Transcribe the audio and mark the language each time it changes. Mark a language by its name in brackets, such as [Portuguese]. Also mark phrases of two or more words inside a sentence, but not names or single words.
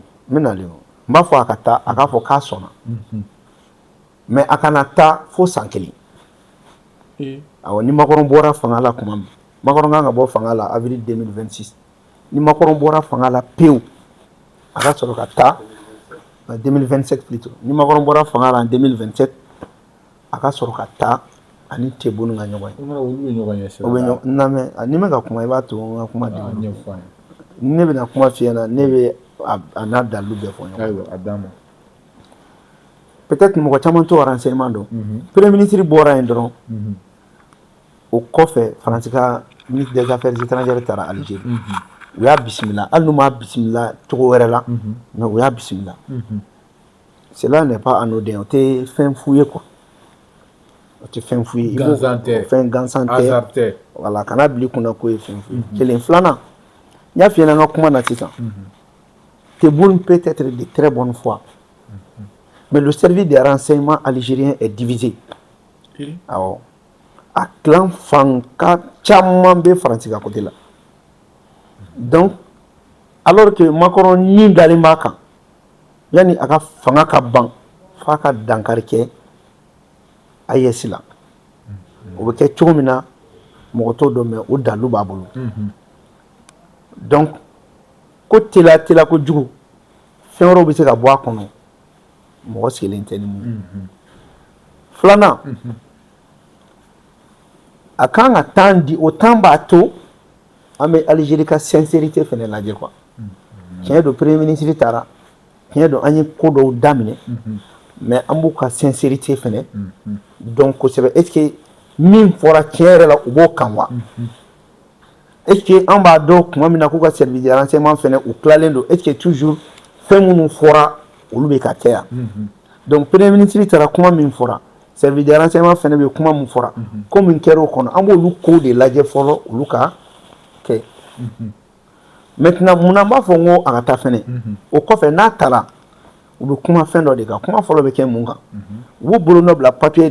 [Bambara] n bɛ nalen o n b'a fɔ a ka taa a k'a fɔ k'a sɔnna mais a kana taa fo san 1 awɔ ni Macron bɔra fanga la tuma min Macron kan ka bɔ fanga la avril 2026 ni Macron bɔra fanga la pewu a ka sɔrɔ ka taa 2027 plutôt ni Macron bɔra fanga la en 2027 a ka sɔrɔ ka taa ani Tebboune ka ɲɔgɔn ye olu bɛ ɲɔgɔn ye o bɛ ɲɔgɔn lamɛn ni n bɛ ka kuma i b'a to n ka kuma di ne bɛna kuma f'i ɲɛna ne bɛ a n'a dalilu bɛɛ fɔ ɲɔgɔn peut-être mɔgɔ caman t'o renseignement dɔn [French] premier ministre [Bambara] bɔra yen dɔrɔn o kɔfɛ Faransi ka ministre [French] des affaires étrangères [Bambara] taara Algérie u y'a bisimila hali n'u m'a bisimila cogo wɛrɛ la mais u y'a bisimila [French] cela n'est pas anodin [Bambara] o tɛ fɛn f'u ye quoi o tɛ fɛn f'u ye fɛn gansan tɛ voilà kana bila i kunna k'o ye fɛn f'u ye kelen filanan n y'a f'i ɲɛna n ka kuma na sisan [French] Tebboune peut être de très bonne foi mais le service des renseignements algérien est divisé [Bambara] awɔ a clan fanka caman bɛ Faransi ka côté la donc [French] alors que [Bambara] Macron ni dalen b'a kan yanni a ka fanga ka ban f'a ka dankari kɛ AES la o bɛ kɛ cogo min na mɔgɔ t'o dɔn mais o dalu b'a bolo donc ko teliya kojugu fɛn wɛrɛw bɛ se ka bɔ a kɔnɔ mɔgɔ sigilen tɛ ni mun filanan a kan ka temps di o temps b'a to an bɛ Algérie ka sincérité fɛnɛ lajɛ quoi tiɲɛ don [French] premier ministre [Bambara] taara tiɲɛ don an ye ko dɔw daminɛ mais an b'u ka sincérité fɛnɛ dɔn kosɛbɛ [French] est ce que [Bambara] min fɔra tiɲɛ yɛrɛ la u b'o kan wa [French] est ce que [Bambara] an b'a dɔn tuma min na k'u ka service [French] de renseignement [Bambara] fɛnɛ u tilalen don [French] est ce que toujours [Bambara] fɛn minnu fɔra olu bɛ ka kɛ yan donc [French] premier ministre [Bambara] taara kuma min fɔra [French] service de renseignement [Bambara] fɛnɛ bɛ kuma min fɔra ko min kɛra o kɔnɔ an b'olu ko de lajɛ fɔlɔ olu ka kɛ maintenant mun b'a fɔ n ko a ka taa fɛnɛ o kɔfɛ n'a taara u bɛ kuma fɛn dɔ de kan kuma fɔlɔ bɛ kɛ mun kan u b'u bolo nɔ bila papier